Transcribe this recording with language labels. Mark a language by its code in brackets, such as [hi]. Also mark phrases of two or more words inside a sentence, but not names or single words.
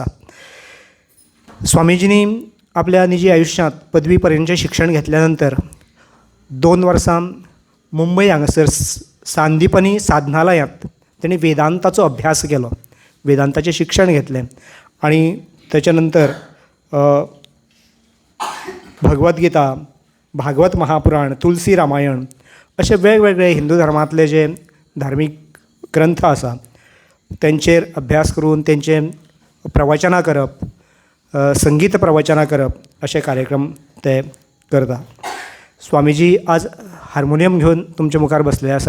[kok] स्वामीजींनी आपल्या निजी आयुश्यांत पदवी पर्यंतचें शिक्षण घेतल्या नंतर 2 वर्सां मुंबय हांगासर सांदीपनी साधनालयांत तेणी वेदांताचो अभ्यास केलो, वेदांताचें शिक्षण घेतलें आनी तेच्या नंतर भगवत गीता, भागवत महापुराण, तुलसी रामायण अशे वेगवेगळे हिंदू धर्मांतले जे धार्मीक ग्रंथ आसा तेंचेर अभ्यास करून तेंचें प्रवचनां करप, संगीत प्रवचनां करप अशे कार्यक्रम ते करता. स्वामीजी आज हार्मोनियम घेवन तुमच्या मुखार बसलेले आसा.